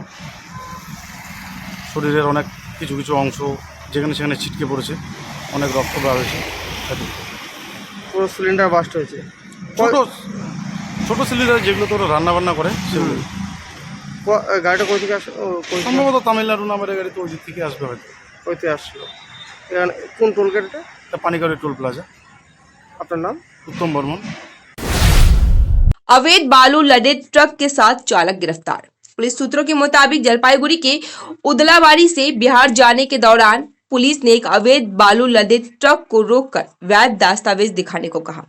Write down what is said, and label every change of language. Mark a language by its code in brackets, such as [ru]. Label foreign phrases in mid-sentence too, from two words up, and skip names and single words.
[bn] শরীরের অনেক কিছু কিছু অংশ যেখানে সেখানে ছিটকে পড়েছে, অনেক রক্ত বের হয়েছে। পুরো সিলিন্ডার বাস্ট হয়েছে। ছোটো সিলিন্ডার যেগুলো তো রান্নাবান্না করে সেগুলো। গাড়িটা কোথা থেকে আসে? সম্ভবত তামিলনাড়ু নামের গাড়ি, তো ওই দিক থেকে আসবে হয়তো। ওইতে আসলো। কোন টোল গেটটা? पानीकौड़ी टोल प्लाजा। আপনার নাম? उत्तम बर्मन। [hi] अवैध बालू लदे ट्रक के साथ चालक गिरफ्तार। पुलिस सूत्रों के मुताबिक जलपाईगुड़ी के उदलाबाड़ी से बिहार जाने के दौरान पुलिस ने एक अवैध बालू लदे ट्रक को रोककर वैध दस्तावेज दिखाने को कहा।